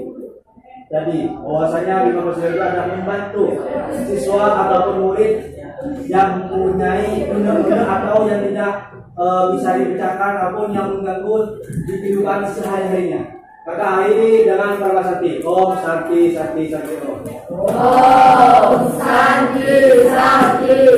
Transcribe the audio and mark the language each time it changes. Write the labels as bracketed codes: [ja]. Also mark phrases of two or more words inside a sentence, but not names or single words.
[id] Jadi bahwasanya bimbingan konseling itu adalah membantu siswa ataupun murid yang mempunyai benar-benar atau yang tidak bisa dipecahkan ataupun yang mengganggu di kehidupan sehari-harinya. Kakak akhiri dengan kata sakti. [sa] ॐ शान्तिः शान्तिः शान्तिः ॐ. ॐ शान्तिः शान्तिः